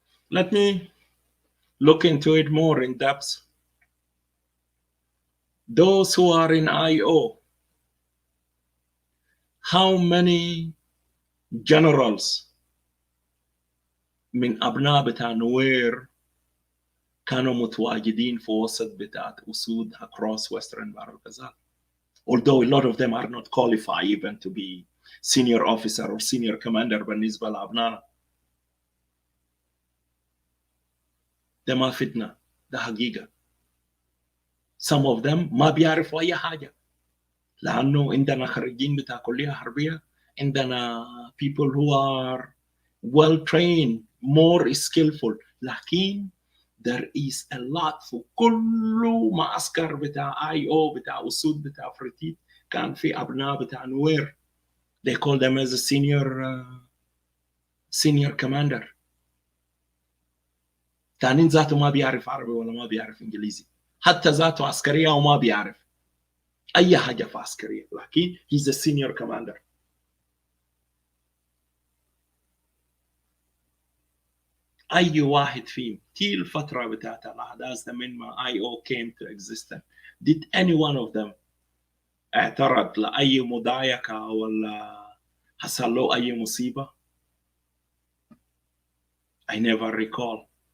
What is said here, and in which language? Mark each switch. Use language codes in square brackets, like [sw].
[en] Let me look into it more in depth. Those who are in IO, how many generals [ar] من أبناء بتاع نوير كانوا متواجدين في وسط بتاعت أسود [en] across Western [ar] بحر الغزال? [en] Although a lot of them are not qualified even to be senior officer or senior commander [ar] بالنسبة لأبنائنا. ده ما فتنة, ده حقيقة. [en] Some of them [ar] ما بيعرفوا أي حاجة, لأنه عندنا خريجين بتاع كلية حربية, عندنا [en] people who are well trained, more skillful, [ar] لكن [en] there is a lot [ar] في كل معسكر بتاع IO بتاع أسود بتاع فريتيت كان في أبناء بتاع نوير [en] they call them as a senior commander. [ar] تانين ذاته ما بيعرف عربي ولا ما بيعرف إنجليزي، حتى ذاته عسكرية وما بيعرف أي حاجة في عسكرية، لكن [en] he's a senior commander. [ar] أي واحد فيهم تي الفترة بتاعت الأحداث من ما [en] IO came to existence did any one of them [ar] اعترض لأي مضايقة ولا حصل له أي مصيبة؟ [en] I never recall.